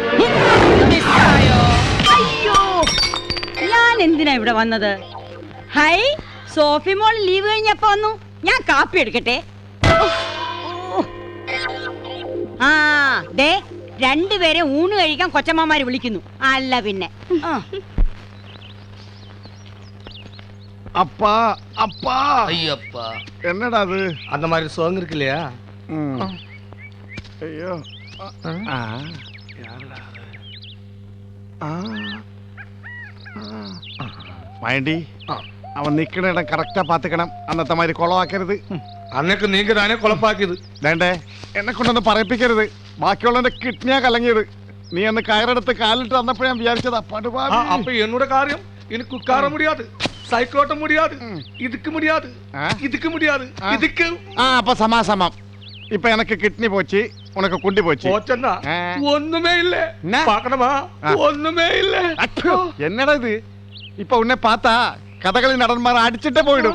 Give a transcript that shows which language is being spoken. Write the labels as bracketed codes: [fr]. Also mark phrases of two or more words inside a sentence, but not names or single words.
[ml] അയ്യോ, ഞാൻ എന്തിനാ ഇവിടെ വന്നത്? ഹൈ, സോഫി മോൾ ലീവ് കഴിഞ്ഞപ്പോ വന്നു. ഞാൻ കാപ്പി എടുക്കട്ടെ. ആ ദേ, രണ്ടുപേരെ ഊണ് കഴിക്കാൻ കൊച്ചമ്മമാര് വിളിക്കുന്നു. അല്ല പിന്നെ. [ta] அப்பா அப்பா ஐயப்பா, என்னடா அது? அந்த மாதிரி சோங் இருக்கு இல்லையா? ஐயோ, யாருடா அது? [ml] മൈൻഡി, അവൻ നിക്കണ ഇടം കറക്റ്റാ പാത്തുക്കണം. അന്നത്തെ മാതിരി കുളമാക്കരുത്. അന്നൊക്കെ നീങ്ക താനേ കുളപ്പാക്കിയത്. വേണ്ടേ, എന്നെ കൊണ്ടൊന്ന് പറയിപ്പിക്കരുത്. ബാക്കിയുള്ളവന്റെ കിഡ്നിയാ കലങ്ങിയത്. നീ അന്ന് കയറെടുത്ത് കാലിട്ട് തന്നപ്പോ ഞാൻ വിചാരിച്ചതാ പടുപാ. അപ്പൊ എന്നോട് കാര്യം എനിക്ക് [ta] ഉட்கார முடியாது, சைக்கிள் ஓட்டம் முடியாது, இதுக்கு முடியாது, இதுக்கு முடியாது, இதுக்கு. [ml] അപ്പൊ സമാസമം. [ta] இப்போ எனக்கு கிட்னி போச்சு, உனக்கு குண்டி போச்சு. போச்சுன்னா ஒண்ணுமே இல்லையா? பாக்கணுமா, ஒண்ணுமே இல்லையா? என்னடா இது? இப்போ உன்னை பாத்தா கதகளி நடன்மார் அடிச்சிட்டே போயிடும்.